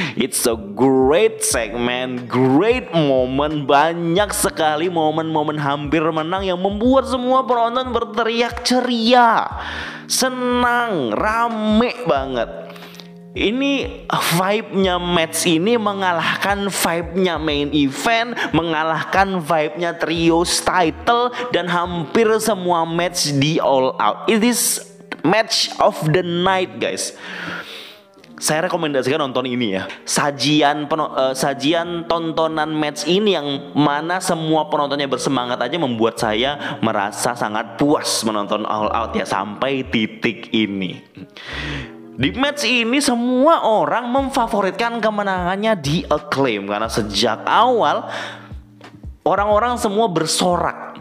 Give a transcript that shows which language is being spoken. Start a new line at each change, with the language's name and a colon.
English: It's a great segment, great moment.
Indonesian: Banyak sekali momen-momen hampir menang yang membuat semua penonton berteriak ceria, senang, rame banget. Ini vibe-nya match ini mengalahkan vibe-nya main event, mengalahkan vibe-nya trios title, dan hampir semua match di All Out.
English: It is match of the night guys.
Indonesian: Saya rekomendasikan nonton ini ya. Sajian tontonan match ini yang mana semua penontonnya bersemangat aja membuat saya merasa sangat puas menonton All Out ya sampai titik ini. Di match ini semua orang memfavoritkan kemenangannya The Acclaim, karena sejak awal orang-orang semua bersorak.